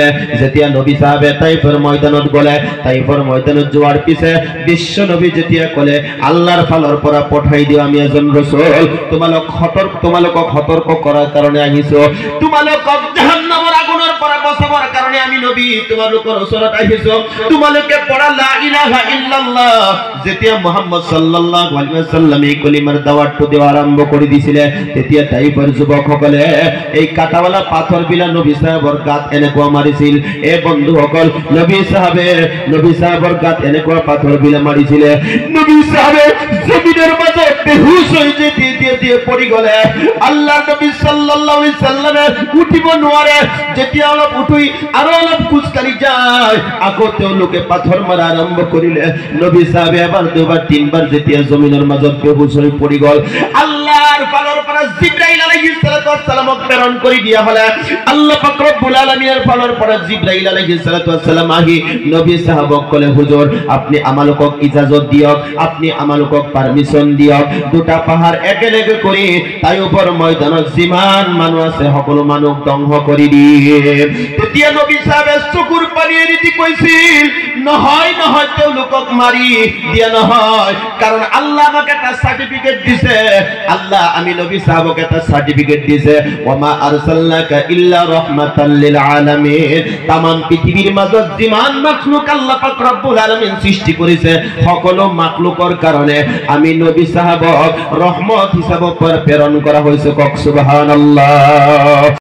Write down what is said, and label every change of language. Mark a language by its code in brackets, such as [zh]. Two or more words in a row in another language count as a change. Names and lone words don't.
[as] যেতিয়া নবী সাহাবে তাইফৰ ময়দানত গলে, তাইফৰ ময়দানত যোৱাৰ পিছে বিশ্ব নবী যেতিয়া কলে, আল্লাহৰ ফালৰ পৰা পঠাই দিও আমি এজন ৰাসূল, তোমালোকক সতৰ্ক কৰাৰ কাৰণে আহিছো, তোমালোকক জাহান্নামৰ আগুনৰ পৰা বচাবৰ কাৰণে আমি নবী তোমালোকৰ ওচৰত আহিছো। তোমালোকে পঢ়া [ar] لا إله إلا الله. [as] যেতিয়া মুহাম্মদ [ar] صلى الله عليه وسلم [as] এই কলিমাৰ দাৱাতটো দেৱা আৰম্ভ কৰি দিছিলে, তেতিয়া তাইফৰ যুৱকসকলে এই কাটাৱালা পাথৰ বিলাক নবী সাহাবৰ গাত এনেকুৱা মাৰিছিল। এ বন্ধুসকল, নবী সাহাবৰ গাত এনেকুৱা পাথৰ বিলাক মাৰিছিলে, নবী সাহাবে জমিনৰ মাজত বেহুশ হৈ দিয়ে পৰি গলে। আল্লাহ নবী [ar] صلى الله عليه وسلم [as] উঠিব নোৱাৰে। যেতিয়া অলপ উঠি আৰু অলপ খোজকাঢ়ি যায়, আকৌ তেওঁলোকে পাথৰ মাৰা আৰম্ভ কৰিলে। নবী সাহাবে এবাৰ দুবাৰ তিনবাৰ যেতিয়া জমিনৰ মাজত বেহুশ হৈ পৰি গল, আল্লাহৰ ফালৰ পৰা জিব্রাইল [ar] عليه السلام [as] প্ৰেৰণ কৰি দিয়া হলে। আল্লাহ পাক [ar] رب العالمين [as] ফালৰ পৰা জিব্রাইল [ar] عليه السلام [as] আহি নবী সাহাবক কলে, হুজুর আপনি আমালোকক ইজাজত দিয়ক, আপনি আমালোকক পারমিশন দিয়ক, দুটা পাহাড় একেলগে কৰি তাইফৰ ময়দানত যিমান মানুহ আছে সকলো মানুহ ধ্বংস কৰি দিয়ে। তেতিয়া নবী সাহাবে চকুৰ পানী এৰি দি কৈছিল, নহয় তেওঁলোকক মাৰি দিয়া নহয়, কাৰণ আল্লাহ আমাক এটা সাৰ্টিফিকেট দিছে। আল্লাহ আমি নবী সাহাবক এটা সার্টিফিকেট দিয়েছে, [ar] وما أرسلناك إلا رحمة للعالمين. [as] তামাম পৃথিবীর মাজত যিমান মাখলুক আল্লাহ পাক [ar] رب العالمين [bn] সৃষ্টি করেছে, [as] সকলো মাখলুকৰ কারণে আমি নবী সাহাবক রহমত হিসাবে [bn] প্রেরণ করা হয়েছে। [as] কক সুবহানাল্লাহ।